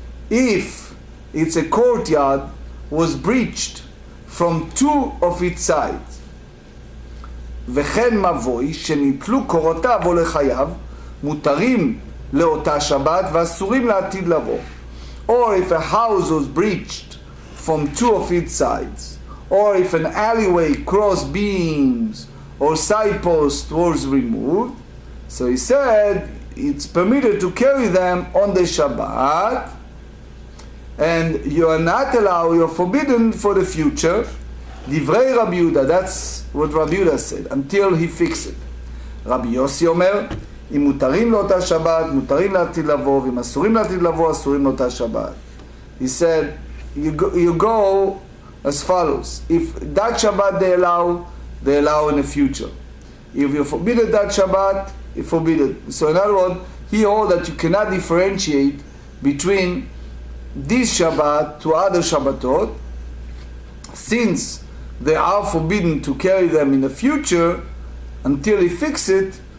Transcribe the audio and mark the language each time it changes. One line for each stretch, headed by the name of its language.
English: If it's a courtyard was breached from 2 of its sides,
Hebrew: וכן מבוי שניטלו קורותיו או לחייו, מותרים לאותה שבת ואסורים לעתיד לבוא.
English: Or if a house was breached from 2 of its sides, or if an alleyway, cross beams, or side post was removed, so he said it's permitted to carry them on the Shabbat, and you are not allowed, you're forbidden for the future. Divrei Rabbi Yehuda, that's what Rabbi Yehuda said, until he fixed it.
Hebrew: Rabbi Yossi אומר, אם מותרים לאותה שבת, מותרים לעתיד לבוא, ואם אסורים לעתיד לבוא, אסורים לאותה שבת.
English: He said, you go as follows. If that Shabbat they allow in the future. If you forbid that Shabbat, you forbid it. So in other words, he holds that you cannot differentiate between this Shabbat to other Shabbatot, since they are forbidden to carry them in the future until he fix it.